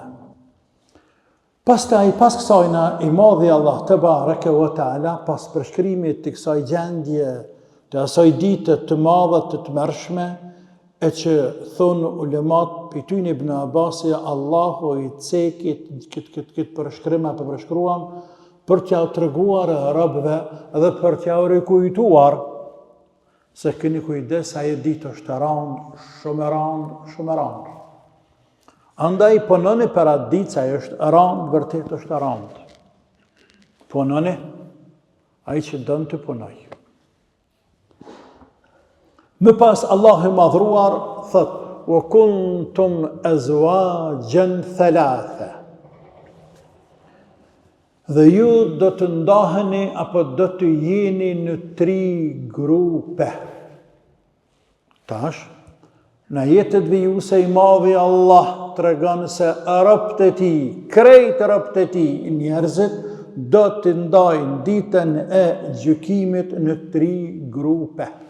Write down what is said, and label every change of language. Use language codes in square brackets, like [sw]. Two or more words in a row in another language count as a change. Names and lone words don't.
[sq] Pastaj pas kësajna i madhi Allah [ar] تبارك وتعالى [sq] pas përshkrimit të kësaj gjendje të asaj dite të madhe të tmerrshme e që thonë ulemat për tyne Ibn Abbasi Allahu i cekit këtë përshkrim apo përshkruan për t'ja treguar arabëve dhe për t'ja rikujtuar se keni kujdes ajo ditë është e randë, shumë e randë, shumë e randë. Andaj punoni për atë ditë se ajo është e randë, vërtet është e randë. Punoni ai që don të punoj. Më pas Allahu i madhruar thot: [ar] "وكنتم أزواجا ثلاثة." [sq] Dhe ju do të ndaheni apo do të jeni në 3 grupe. Tash, në jetët vijuse i madhi Allah tregon se robët e tij, krejt robët e tij, njerëzit do të ndajnë ditën e gjykimit në 3 grupe.